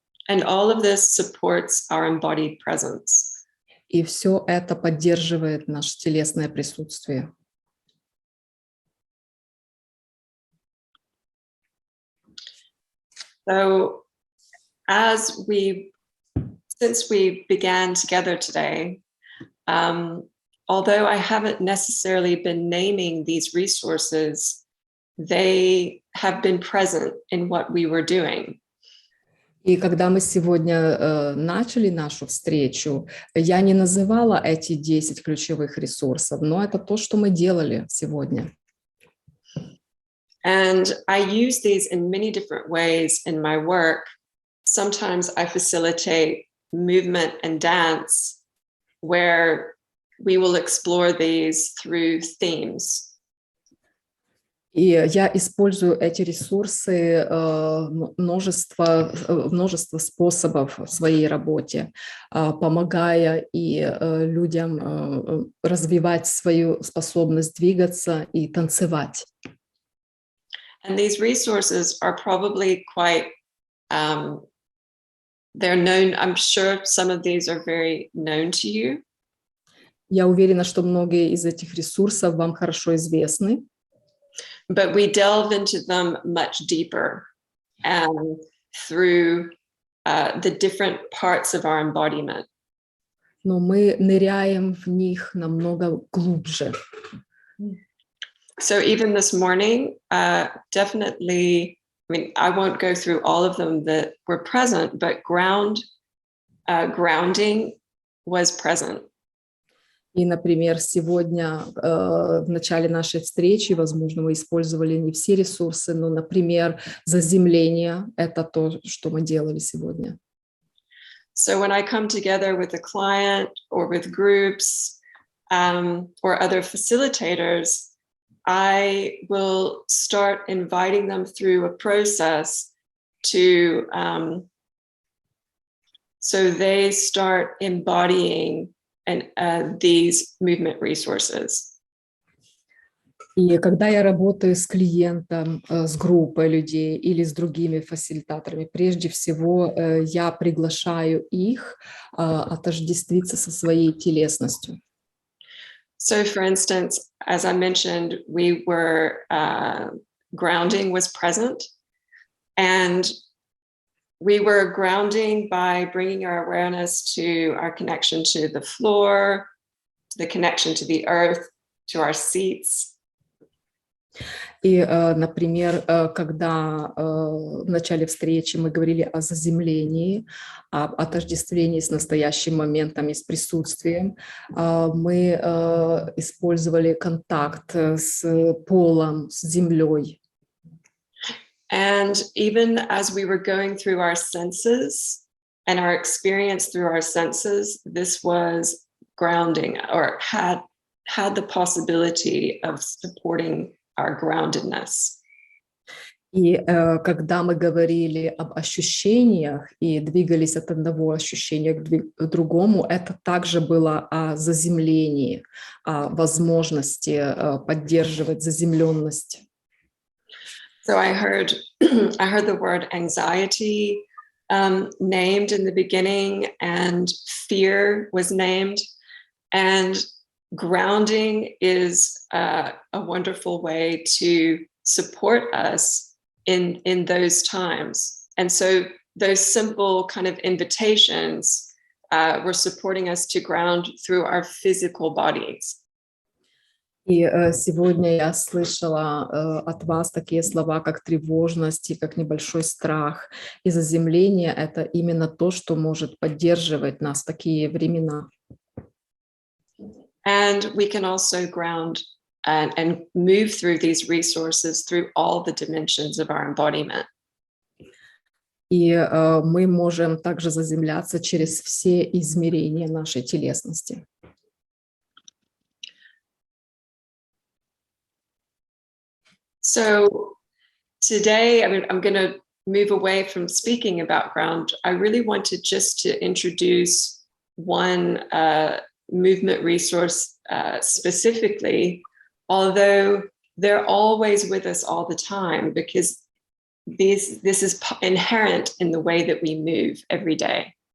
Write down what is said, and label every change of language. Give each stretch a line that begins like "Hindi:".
English: And all of this supports our embodied presence.
Russian: И все это поддерживает наше телесное присутствие.
English: So, since we began together today, although I haven't necessarily been naming these resources, they have been present in what we were doing.
Russian: И когда мы сегодня начали нашу встречу, я не называла эти 10 ключевых ресурсов, но это то, что мы делали сегодня.
English: And I use these in many different ways in my work. Sometimes I facilitate movement and dance, where we will explore these through themes.
Russian: И я использую эти ресурсы множество способов в своей работе, помогая и людям развивать свою способность двигаться и танцевать.
English: And these resources are probably quite, they're known, I'm sure some of these are very known to you.
Russian: Я уверена, что многие из этих ресурсов вам хорошо известны.
English: But we delve into them much deeper through the different parts of our embodiment.
Russian: Но мы ныряем в них намного глубже.
English: So even this morning, definitely, I mean, I won't go through all of them that were present, but grounding was present.
Russian: И, например, сегодня в начале нашей встречи, возможно, мы использовали не все ресурсы, но, например, заземление – это то, что мы делали сегодня.
English: So when I come together with a client or with groups or other facilitators, I will start inviting them through a process to, so they start embodying these movement resources.
Russian: И когда я работаю с клиентом, с группой людей или с другими фасилитаторами, прежде всего я приглашаю их отождествиться со своей телесностью.
English: So, for instance, as I mentioned, we were grounding was present, and we were grounding by bringing our awareness to our connection to the floor, the connection to the earth, to our seats.
Russian: И, например, когда в начале встречи мы говорили о заземлении, об отождествлении с настоящим моментом и с присутствием, мы использовали контакт с полом, с землей.
English: And even as we were going through our senses and our experience through our senses, this was grounding, or had the possibility of supporting our groundedness.
Russian: И когда мы говорили об ощущениях и двигались от одного ощущения к другому, это также было о заземлении, о возможности поддерживать заземленность.
English: So I heard the word anxiety named in the beginning, and fear was named, and grounding is a wonderful way to support us in those times. And so those simple kind of invitations were supporting us to ground through our physical bodies.
Russian: И сегодня я слышала от вас такие слова, как тревожность и как небольшой страх. И заземление — это именно то, что может поддерживать нас в такие времена.
English: And we can also ground and move through these resources through all the dimensions of our embodiment.
Russian: И мы можем также заземляться через все измерения нашей телесности.
English: So today, I'm going to move away from speaking about ground. I really wanted just to introduce one movement resource specifically, although they're always with us all the time, because this is inherent in the way that we move every day.